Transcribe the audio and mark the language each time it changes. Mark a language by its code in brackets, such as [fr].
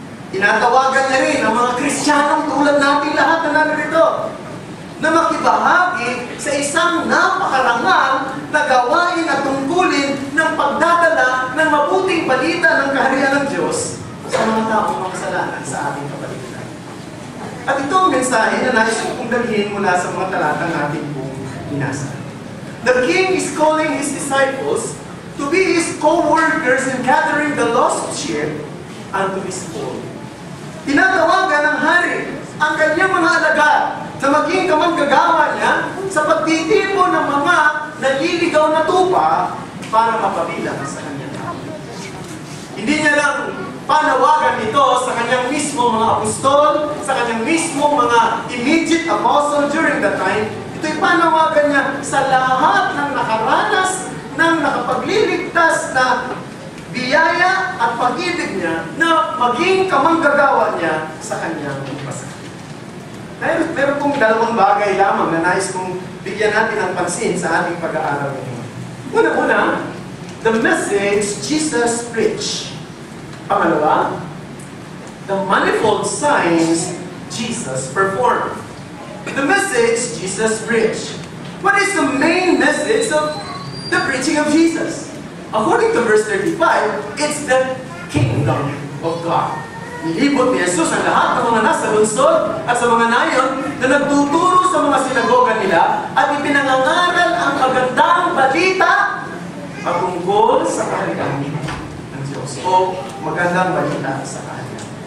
[tl] Tinatawagan niya rin ang mga Kristiyanong tulad natin lahat na narito na makibahagi sa isang napakarangal na gawain at tungkulin ng pagdadala ng mabuting balita ng kaharian ng Diyos sa mga taong makasalanan sa ating kapaligiran. At ito ang mensahe na nais kong dalhin mula sa mga talata natin pong binasa. [en] The King is calling His disciples to be His co-workers in gathering the lost sheep unto His fold. [tl] Tinatawagan ng hari ang kanyang mga alagad na maging kamanggagawa niya sa pagtitipon ng mga naliligaw na tupa para mapabilang sa kanyang tao. Hindi niya lang panawagan ito sa kanyang mismo mga apostol, sa kanyang mismo mga [en] immediate apostle during that time. [tl] Ito'y panawagan niya sa lahat ng nakaranas ng nakapagliligtas na biyaya at pag-ibig niya na maging kamanggagawa niya sa kanyang pasahan. Meron pong dalawang bagay lamang na nais kong bigyan natin ng pansin sa ating pag-aaral ngayon. [en] Una-una, the message Jesus preached. Pangalawa, the manifold signs Jesus performed. The message Jesus preached. What is the main message of the preaching of Jesus? According to verse 35, it's the kingdom of God. [tl] Nilibot ni Jesus ang lahat ng mga nasa lungsod at sa mga nayon na nagtuturo sa mga sinagoga nila at ipinangangaral ang magandang balita patungkol sa kaharian ng Diyos o magandang balita sa kaharian.